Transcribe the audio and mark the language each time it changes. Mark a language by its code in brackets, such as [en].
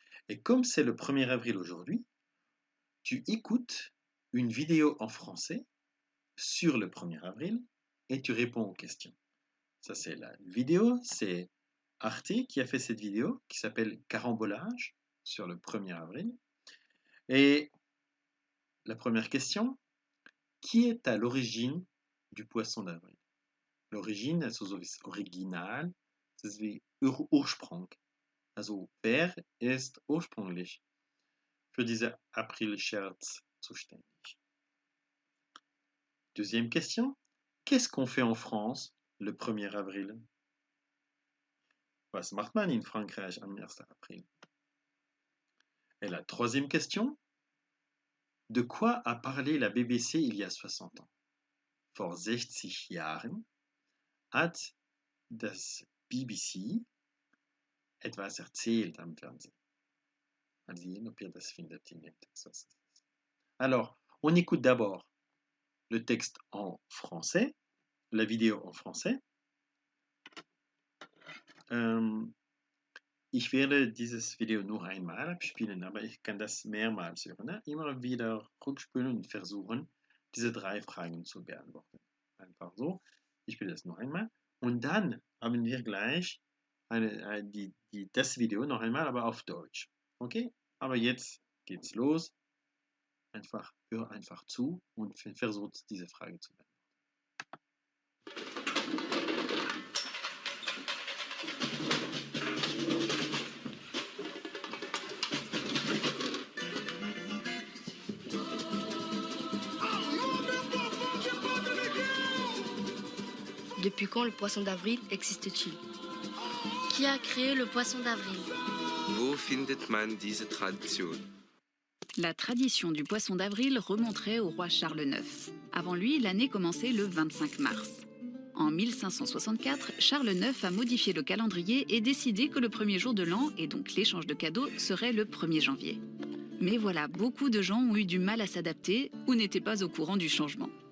[fr] Et comme c'est le 1er avril aujourd'hui, tu écoutes une vidéo en français sur le 1er avril et tu réponds aux questions. Ça, c'est la vidéo, c'est Arte qui a fait cette vidéo qui s'appelle Carambolage sur le 1er avril. Et la première question, qui est à l'origine du poisson d'avril? [de] L'origine, also so das Original, das ist wie Ursprung. Also wer ist ursprünglich für diese April-Scherz zuständig? [fr] Deuxième question, qu'est-ce qu'on fait en France le 1er avril? [de] Was macht man in Frankreich am 1. April? [fr] Et la troisième question, de quoi a parlé la BBC il y a 60 ans? [de] Vor 60 Jahren hat das BBC etwas erzählt am Fernsehen. Mal sehen, ob ihr das findet in dem Text. [fr] Alors, on écoute d'abord le texte en français, la vidéo en français. [de] Ich werde dieses Video nur einmal abspielen, aber ich kann das mehrmals hören. Ne? Immer wieder rückspülen und versuchen, diese 3 Fragen zu beantworten. Einfach so. Ich spiele das noch einmal. Und dann haben wir gleich das Video noch einmal, aber auf Deutsch. Okay? Aber jetzt geht's los. Hör einfach zu und versucht diese Frage zu beantworten. [fr] Depuis quand le poisson d'avril existe-t-il? Qui a créé le poisson d'avril? [de] Wo findet man diese Tradition? [fr] La tradition du poisson d'avril remonterait au roi Charles IX. Avant lui, l'année commençait le 25 mars. En 1564, Charles IX a modifié le calendrier et décidé que le premier jour de l'an, et donc l'échange de cadeaux, serait le 1er janvier. Mais voilà, beaucoup de gens ont eu du mal à s'adapter ou n'étaient pas au courant du changement.